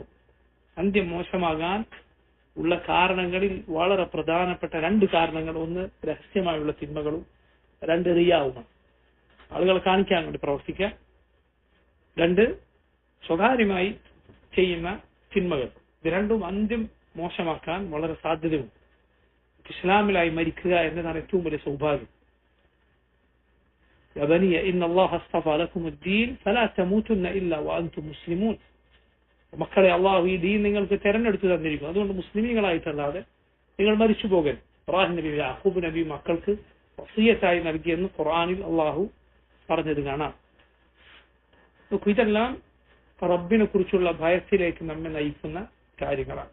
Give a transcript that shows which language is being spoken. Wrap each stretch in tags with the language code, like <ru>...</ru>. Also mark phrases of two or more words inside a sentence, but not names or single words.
<ml>അന്ത്യം മോശമാകാൻ ഉള്ള കാരണങ്ങളിൽ വളരെ പ്രധാനപ്പെട്ട 2 കാരണങ്ങൾ: ഒന്ന് രഹസ്യമായുള്ള തിന്മകളും, 2 റിയാവുമാണ്, ആളുകളെ കാണിക്കാൻ വേണ്ടി പ്രവർത്തിക്കുക. 2 സ്വകാര്യമായി ചെയ്യുന്ന തിന്മകൾ. ഇത് രണ്ടും അന്ത്യം മോശമാക്കാൻ വളരെ സാധ്യതയുണ്ട്. ഇസ്ലാമിലായി മരിക്കുക എന്നതാണ് ഏറ്റവും വലിയ സൗഭാഗ്യം.</ml> <ar>يا بني إن الله اصطفى لكم الدين فلا تموتن إلا وأنتم مسلمون.</ar> <ml>മക്കളെ, അള്ളാഹു ഈ ദീൻ നിങ്ങൾക്ക് തെരഞ്ഞെടുത്തു തന്നിരിക്കുന്നു, അതുകൊണ്ട് മുസ്ലിമീങ്ങളായിട്ടല്ലാതെ നിങ്ങൾ മരിച്ചു പോകരുത്. ഇബ്രാഹിം നബി, യാഖൂബ് നബി മക്കൾക്ക് വസിയ്യത്തായി നൽകിയെന്ന് ഖുർആനിൽ അള്ളാഹു പറഞ്ഞത് കാണാം. നോക്കൂ, ഇതെല്ലാം റബ്ബിനെ കുറിച്ചുള്ള ഭയത്തിലേക്ക് നമ്മെ നയിക്കുന്ന കാര്യങ്ങളാണ്.</ml>